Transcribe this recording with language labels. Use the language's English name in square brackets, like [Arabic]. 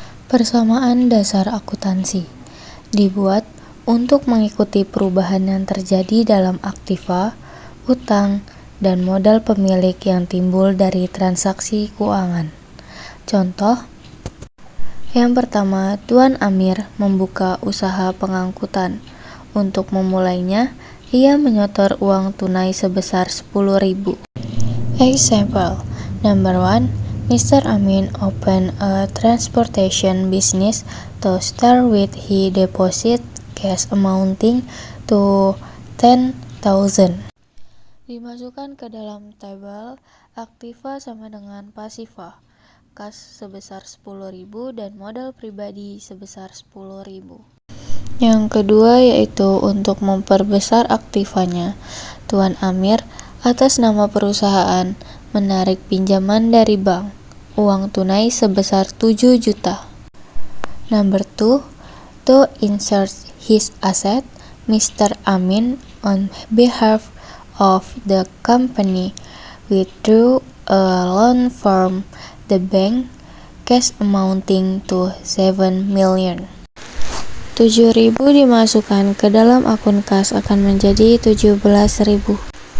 [Indonesian] Persamaan dasar akuntansi dibuat untuk mengikuti perubahan yang terjadi dalam aktiva, utang, dan modal pemilik yang timbul dari transaksi keuangan. Contoh, yang pertama, Tuan Amir membuka usaha pengangkutan. Untuk memulainya, ia menyetor uang tunai sebesar 10.000. [English] Example, number 1, Mr. Amin opened a transportation business. To start with, he deposit cash amounting to 10,000. [Indonesian] Dimasukkan ke dalam tabel aktiva sama dengan pasiva. Kas sebesar 10.000 dan modal pribadi sebesar 10.000. Yang kedua yaitu untuk memperbesar aktivanya. Tuan Amir atas nama perusahaan menarik pinjaman dari bank, uang tunai sebesar 7 juta. [English] Number 2, to insert his asset, Mr. Amin on behalf of the company withdrew a loan from the bank, cash amounting to 7 million. [Indonesian] 7.000 dimasukkan ke dalam akun kas akan menjadi 17.000.